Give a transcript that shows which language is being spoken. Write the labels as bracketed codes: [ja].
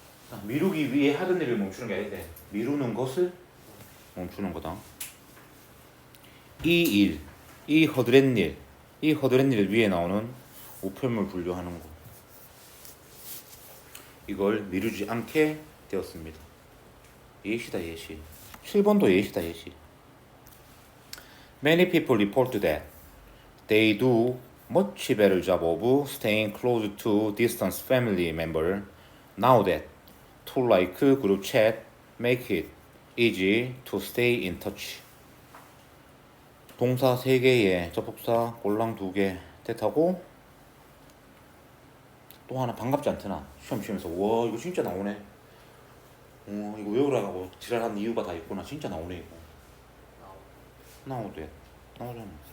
[ko] 자, 미루기 위해 하던 일을 멈추는 게 아닌데 미루는 것을 멈추는 거다. 이 일, 이 허드렛 일, 이 허드렛 일 위에 나오는 우편물 분류하는 거. 이걸 미루지 않게 되었습니다. 예시다 예시. 7번도 예시다 예시. [en] Many people report that they do much better job of staying close to distant family member now that tool like group chat make it easy to stay in touch. [ko] 동사 3개에 접속사 꼴랑 2개 뜻하고 또 하나 반갑지 않더나. 시험 치면서 와 이거 진짜 나오네. 이거 외우라고 지랄하는 이유가 다 있구나. 진짜 나오네 이거. 나오대. 나오잖아.